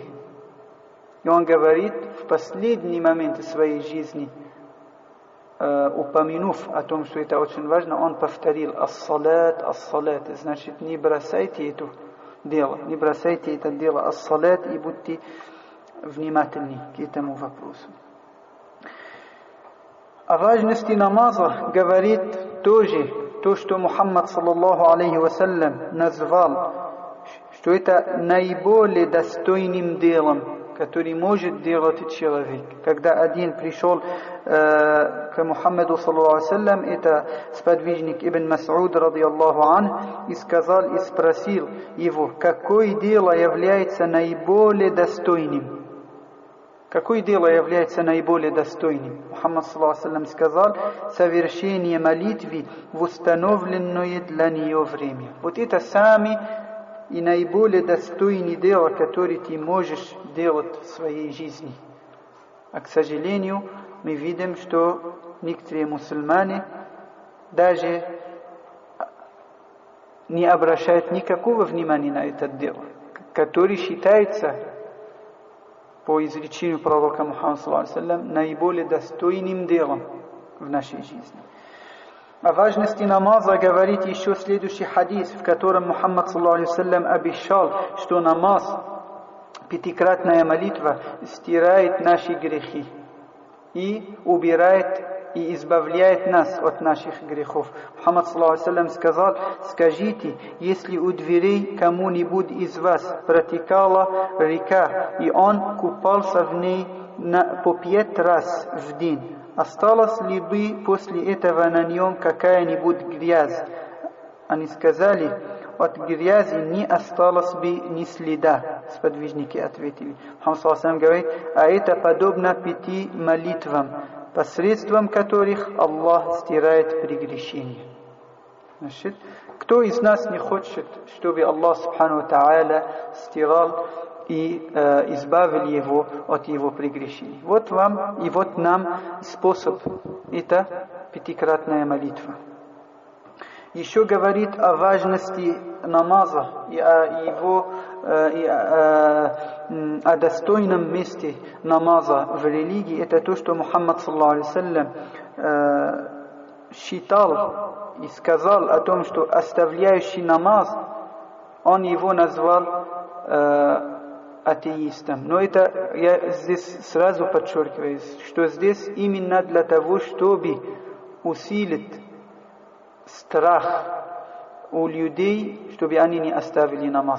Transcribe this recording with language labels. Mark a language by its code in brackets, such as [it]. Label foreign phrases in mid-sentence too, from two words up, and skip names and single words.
[ru] И он говорит в последний момент своей жизни, упомянув о том, что это очень важно, он повторил: [ar] «الصلاة، الصلاة». [ru] Значит, не бросайте это дело, ас-салат, и будьте внимательны к этому вопросу. О важности намаза говорит тоже то, что Мухаммад [ar] صلى الله عليه وسلم [ru] назвал, что это наиболее достойным делом, который может делать человек. Когда один пришел к Мухаммаду [ar] صلى الله عليه وسلم, [ru] это сподвижник Ибн Мас'уд [ar] رضي الله عن, [ru] и сказал, и спросил его, какое дело является наиболее достойным. Какое дело является наиболее достойным? Мухаммад [ar] صلى الله عليه وسلم [ru] сказал: совершение молитвы в установленное для нее время. Вот это самое и наиболее достойное дело, которое ты можешь делать в своей жизни. А, к сожалению, мы видим, что некоторые мусульмане даже не обращают никакого внимания на это дело, которое считается по изречению пророка Мухаммада [ar] صلى الله عليه وسلم [ru] наиболее достойным делом в нашей жизни. О важности намаза говорит еще следующий хадис, в котором Мухаммад [ar] صلى الله عليه وسلم [ru] обещал, что намаз, пятикратная молитва, стирает наши грехи и убирает и избавляет нас от наших грехов. Мухаммад [ar] صلى الله عليه وسلم [ru] сказал: скажите, если у дверей кому-нибудь из вас протекала река, и он купался в ней по 5 раз в день, осталась ли бы после этого на нем какая-нибудь грязь? Они сказали: от грязи не осталось бы ни следа. Сподвижники ответили. Мухаммад [ar] صلى الله عليه وسلم [ru] говорит: а это подобно 5 молитвам, посредством которых Аллах стирает прегрешения. Значит, кто из нас не хочет, чтобы Аллах [ar] سبحانه وتعالى [ru] стирал и избавил его от его прегрешений? Вот вам и вот нам способ. Это пятикратная молитва. Еще говорит о важности намаза и о достойном месте намаза в религии. Это то, что Мухаммад [ar] صلى الله عليه وسلم [ru] считал и сказал о том, что оставляющий намаз, он его назвал атеистом. Но это я здесь сразу подчеркиваю, что здесь именно для того, чтобы усилить страх у людей, чтобы они не оставили намаз.